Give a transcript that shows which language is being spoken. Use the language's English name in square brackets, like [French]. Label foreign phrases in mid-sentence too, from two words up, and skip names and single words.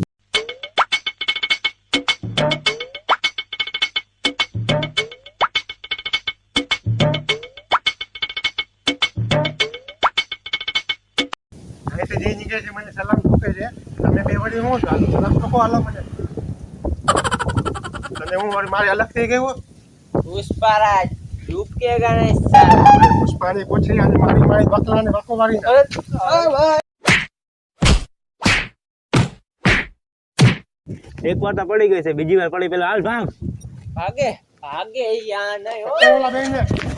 [Gujarati] એટલે જે નીકળે છે મને સલામ ઠોકે છે. તમે બે વળી હું ચાલો સલામ ઠોકો હાલો મને. તને હું વળી મારી અલગ થઈ ગયો. [Hindi] पुष्पाराज झुकेगा नहीं साला. [Gujarati] પુષ્પાની પૂછી અને મારી મારી બકલાને બકો મારી. એક વાર તો પડી ગઈ છે, બીજી વાર પડી પેલા હાલ ભાગ. [Hindi] भागे भागे यहाँ नहीं हो. [Gujarati] ઓલા બેન ને